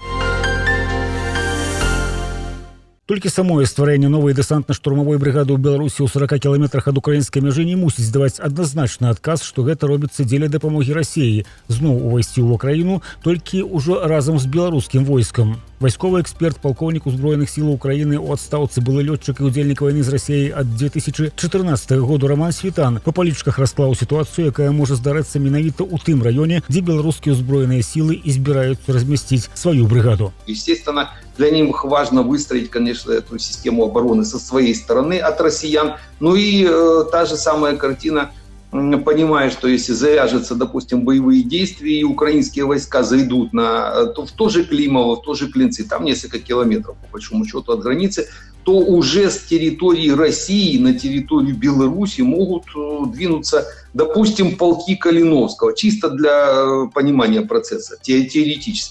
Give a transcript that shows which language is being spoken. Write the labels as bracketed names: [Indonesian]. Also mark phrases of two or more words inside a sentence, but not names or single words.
[Belarusian] Толькі самое стварэнне новай дэсантна-штурмавой брыгады ў Беларусі ў 40 кіламетрах ад украінскай мяжы не мусіць даваць адназначны адказ, што гэта робіцца дзеля дапамогі Расіі зноў увайсці ў Украіну, толькі ўжо разам з беларускім войскам. Вайсковы эксперт, палкоўнік узброеных сілаў Украіны ў адстаўцы, былы лётчык і ўдзельнік вайны з Расіяй ад 2014 году Роман Світан па палічках расклаў сітуацыю, якая можа здарыцца менавіта ў тым раёне, дзе беларускія ўзброеныя сілы і збіраюцца размясціць сваю брыгаду. [Russian] Естественно, для них важно выстроить, конечно, эту систему обороны со своей стороны от россиян. Ну и та же самая картина, понимая, что если завяжутся, допустим, боевые действия, и украинские войска зайдут в то же Климово, в то же Клинцы, там несколько километров, по большому счету, от границы, то уже с территории России на территорию Беларуси могут двинуться, допустим, полки Калиновского, чисто для понимания процесса, теоретически.